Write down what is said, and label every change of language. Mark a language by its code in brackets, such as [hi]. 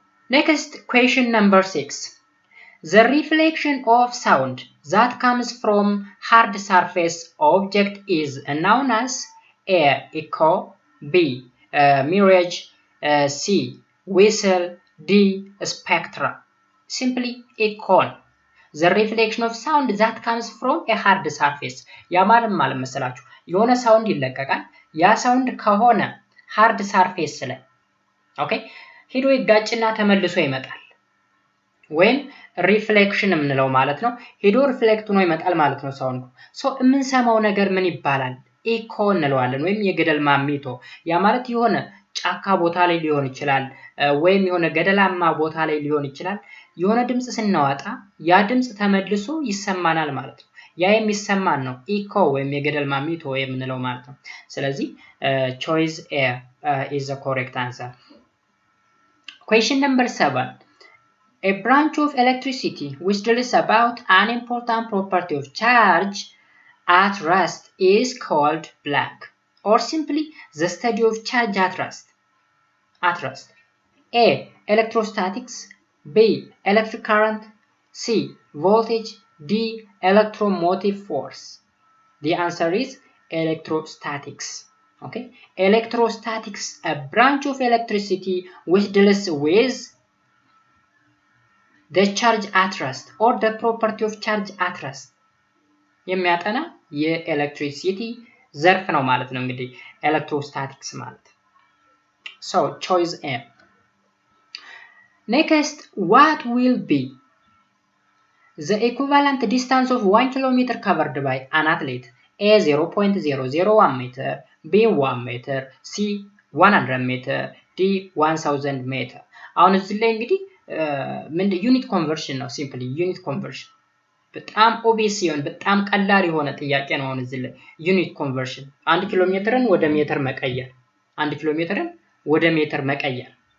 [en] Next question number 6. The reflection of sound that comes from hard surface object is known as A. Echo. B. Mirage. C. Whistle. D. Spectra. Simply echo. The reflection of sound that comes from a hard surface. [am] ያ ማለት መሰላችሁ የሆነ ሳውንድ ይለቀቃል። ያ ሳውንድ ከሆነ ሃርድ ሰርፌስ ላይ ኦኬ ሄዶ ይጋጭና ተመልሶ ይመጣል። ወይም ሪፍሌክሽን የምንለው ማለት ነው። ሄዶ ሪፍሌክት ሆኖ ይመጣል ማለት ነው ሳውንዱ። ሶ የምንሰማው ነገር ምን ይባላል? ኢኮ እንለዋለን ወይም የገደል ማሚቶ። ያ ማለት የሆነ ጫካ ቦታ ላይ ሊሆን ይችላል ወይም የሆነ ገደላማ ቦታ ላይ ሊሆን ይችላል። የሆነ ድምጽ ስናወጣ ያ ድምጽ ተመልሶ ይሰማናል ማለት ነው። ያ የሚሰማን ነው ኢኮ ወይም የገደል ማሚቶ የምንለው ማለት ነው። ስለዚህ [en] choice A is the correct answer. Question number 7. A branch of electricity which deals about an important property of charge at rest is called blank, or simply the study of charge at rest. A. Electrostatics. B. Electric current. C. Voltage. D. Electromotive force. The answer is electrostatics. Okay, electrostatics, a branch of electricity which deals with the charge at rest or the property of charge at rest [am] የሚያጠና የኤሌክትሪሲቲ ዘርፍ ነው ማለት ነው እንግዲህ ኤሌክትሮስታቲክስ ማለት። [en] So choice A. Next, what will be The equivalent distance of 1 kilometer covered by an athlete: A 0.001 meter, B 1 meter, C 100 meter, D 1000 meter። [am] አሁን እዚህ ላይ እንግዲህ ዩኒት ኮንቨርሽን ነው። ሲምፕሊ ዩኒት ኮንቨርሽን በጣም ኦብቪየስ ሲሆን በጣም ቀላል የሆነ ጥያቄ ነው። አሁን እዚህ ላይ ዩኒት ኮንቨርሽን 1 ኪሎ ሜትርን ወደ ሜትር መቀየር 1 ኪሎ ሜትርን ወደ ሜትር መቀየር።